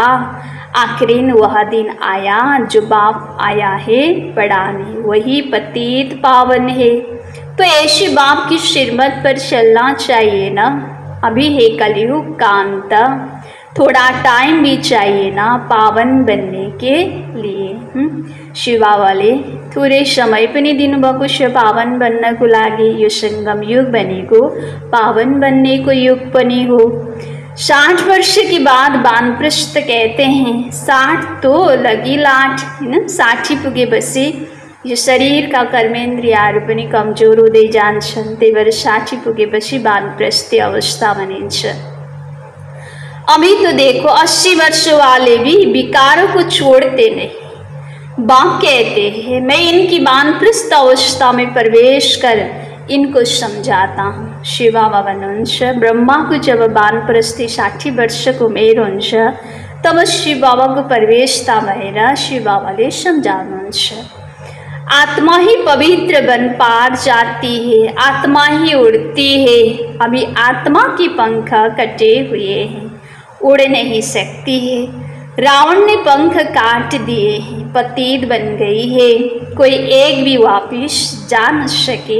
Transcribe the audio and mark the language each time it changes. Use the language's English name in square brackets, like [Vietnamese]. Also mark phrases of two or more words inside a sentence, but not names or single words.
[Hindi] आखिरीन वह दिन आया जो बाप आया है पढ़ाने, वही पतित पावन है। तो ऐसे बाप की श्रीमत पर चलना चाहिए ना। अभी है कलयुग का अंत, थोड़ा टाइम भी चाहिए ना पावन बनने के लिए। [Nepali] शिवा वाले थोड़े समय पनि दिनुभएको छ पावन बन्न को लागि। यो संगम युग बनेको [Hindi] पावन बनने [Nepali] को युग पनि हो। [Hindi] 60 वर्ष के बाद वानप्रस्थ कहते हैं, 60 तो लगी लाठ हैन, [Nepali] 60 पुगेपछि यो शरीरका कर्मेन्द्रियहरू पनि कमजोर हुँदै जान्छन्। त्यही भएर 60 पुगेपछि वानप्रस्थ अवस्था भनिन्छ। [Hindi] अभी तो देखो 80 वर्ष वाले भी विकारों को छोड़ते नहीं। बाप कहते हैं मैं इनकी वानप्रस्थ अवस्था में प्रवेश कर इनको समझाता हूँ। [Nepali] शिवा बाबा हुनुहुन्छ ब्रह्मा को जब वानप्रस्थी 60 वर्षको उमेर हुन्छ तब शिव बाबाको प्रवेशता भएर शिव बाबाले समझाउनुहुन्छ। [Hindi] आत्मा ही पवित्र बन पार जाती है, आत्मा ही उड़ती है। अभी आत्मा के पंख कटे हुए हैं, उड़ नहीं सकती है। रावण ने पंख काट दिए हैं, पतित बन गई है, कोई एक भी वापिस जा न सके।